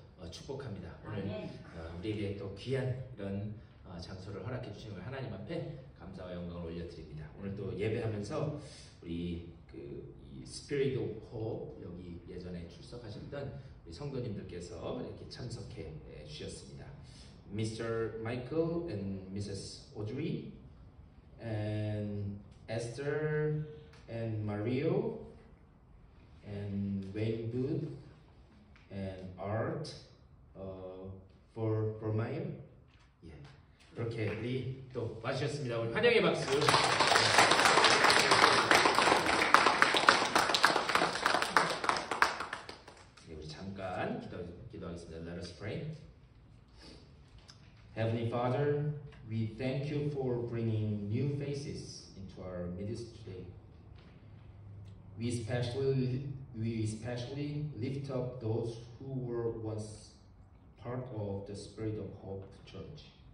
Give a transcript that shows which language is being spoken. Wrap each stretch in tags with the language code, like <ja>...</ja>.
<ko>축복합니다. 오늘 우리에게 또 귀한 이런 장소를 허락해 주신 하나님 앞에 감사와 영광을 올려드립니다. 오늘 또 예배하면서 우리 이 Spirit of Hope 여기 예전에 출석하셨던 우리 성도님들께서 이렇게 참석해 주셨습니다.</ko> <en>Mr. Michael and Mrs. Audrey and Esther and Mario and Wayne Booth and Art for Meyer.</en> <ko>예. 그렇게 우리 또 와주셨습니다. 우리 환영의 박수. 네, 우리 잠깐 기도하겠습니다.</ko> <en>Let us pray. Heavenly Father, we thank you for bringing new faces into our midst today. We especially lift up those who were once part of the Spirit of Hope Church.</en>